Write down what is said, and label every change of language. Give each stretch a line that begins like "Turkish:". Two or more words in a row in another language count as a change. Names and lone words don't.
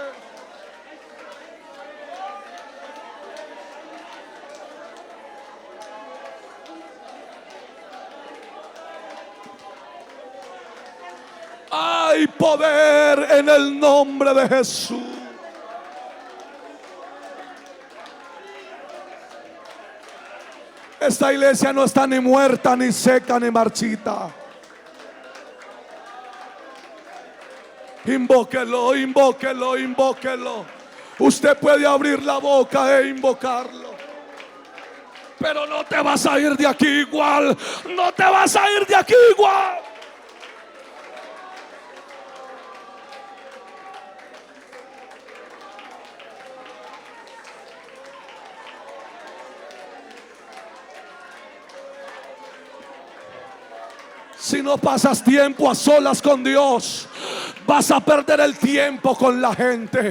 Spanish: Hay poder en el nombre de Jesús. Esta iglesia no está ni muerta, ni seca, ni marchita. Invóquelo, invóquelo, invóquelo. Usted puede abrir la boca e invocarlo, pero no te vas a ir de aquí igual. No te vas a ir de aquí igual. Si no pasas tiempo a solas con Dios, vas a perder el tiempo con la gente.